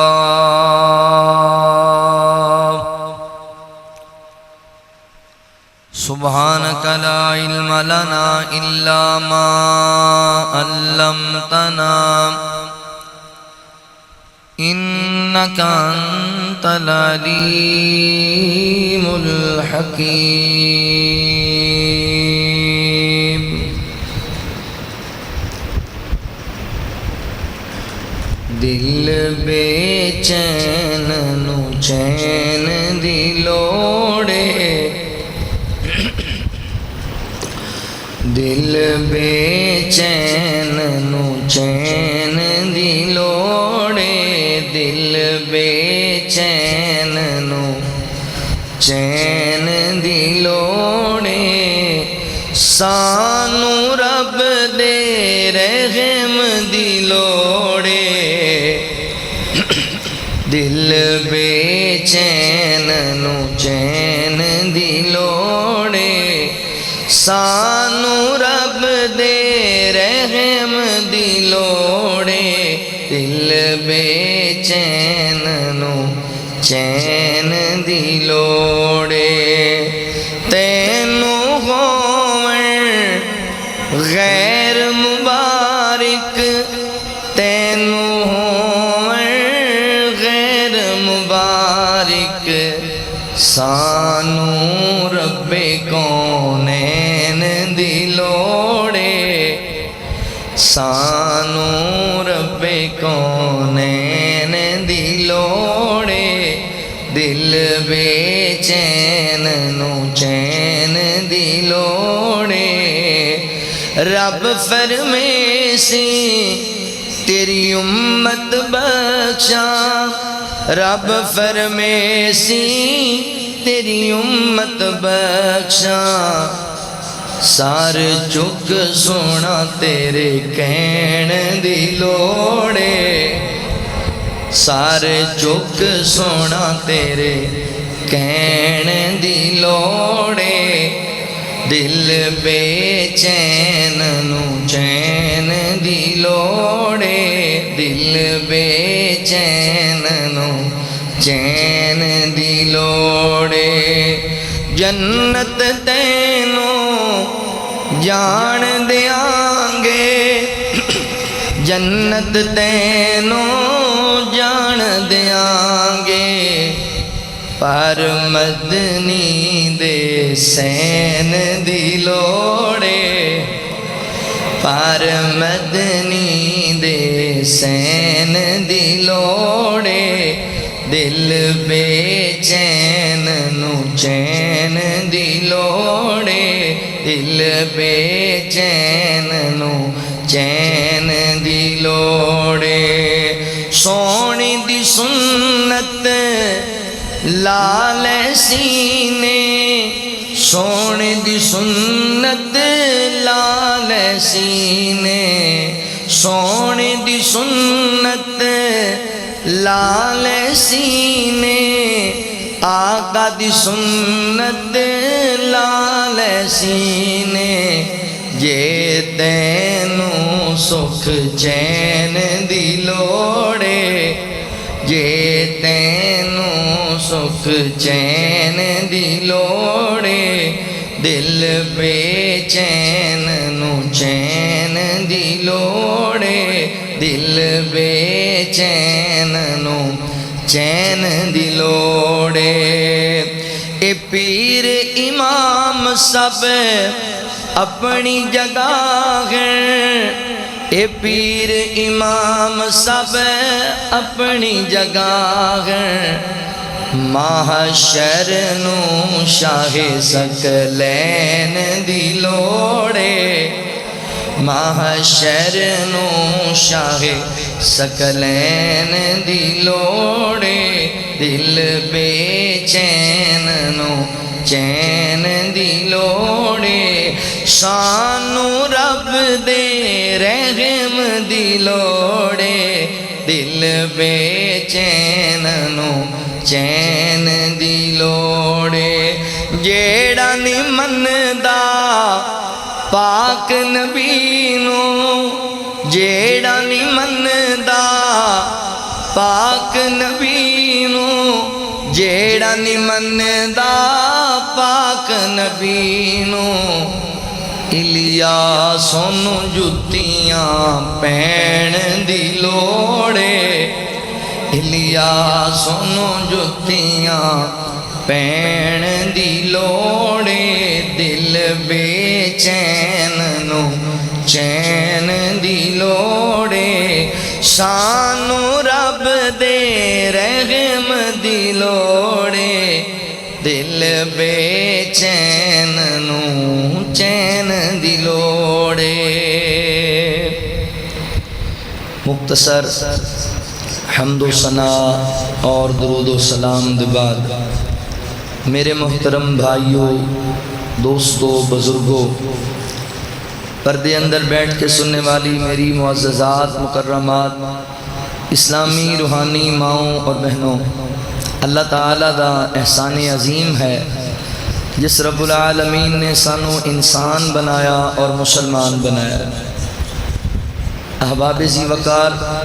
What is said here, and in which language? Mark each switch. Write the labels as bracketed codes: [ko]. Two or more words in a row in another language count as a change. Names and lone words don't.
[ar] سبحانك لا علم لنا إلا ما علمتنا إنك أنت العليم الحكيم. [pa] دل بے چین نو چین دی لوڑے، دل بے چین نو چین دی لوڑے، دل بے چین نو چین دی لوڑے، سانو رب دے رحم دی لوڑے، دل بے چین نو چین دی لوڑے، سانو رب دے رحم دی لوڑے، دل بے چین نو چین دی لوڑے. تینوں ہوون غیر مبارک، تینوں ہوون غیر مبارک، سانو رب کونین دی لوڑے، سانو رب کونین دی لوڑے، دل بے چین نو چین دی لوڑے. رب فرمیسی تیری امت بخشا، رب فرمیسی تیری امت بخشا، سار چک سونا تیرے کہن دی لوڑے، سار چک سونا تیرے کہن دی لوڑے، دل بے چین نو چین دی لوڑے، دل بے چین نو چین دی لوڑے. جنت تینوں جان دیاں گے، جنت تینوں جان دیاں گے، پر مدنی دے سین دی لوڑے، پر مدنی دے سین دی لوڑے، دل بے چین نو چین دی لوڑے، دل بے چین نو چین دی لوڑے. سونی دی سنت لال سینے، سونے دی سنت لال سینے، سونے دی سنت لال سینے، آقا دی سنت لال سینے، جے تینوں سکھ چین دی لوڑے، جے تینوں سکھ چین دی لوڑے، دل بے چین نو چین دی لوڑے، دل بے چین نو چین دی لوڑے. اے پیر امام سب اپنی جگہ ہیں، اے پیر امام سب اپنی جگہ ہیں، محشر نو شاہ ثقلین دی لوڑے، محشر نو شاہ ثقلین دی لوڑے دل بے چین نو چین دی لوڑے سانو رب دے رحم دی لوڑے دل بے چین نو چین دی لوڑے جیڑا نہیں مندا پاک نبی نو جیڑا نہیں مندا پاک نبی نو جیڑا نہیں مندا پاک نبی نو الیاسوں نو جتیاں پین دی لوڑے الیاسوں نو جتیاں پین دی لوڑے دل بے چین نو چین دی لوڑے سانو رب دے رحم دی لوڑے دل بے چین نو چین دی لوڑے مختصر حمد و ثنا اور درود و سلام دے بعد میرے محترم بھائیوں دوستوں بزرگوں پردے اندر بیٹھ کے سننے والی میری معززات مکرمات اسلامی روحانی ماؤں اور بہنوں اللہ تعالیٰ دا احسان عظیم ہے جس رب العالمین نے سانو انسان بنایا اور مسلمان بنایا احباب ذی وقار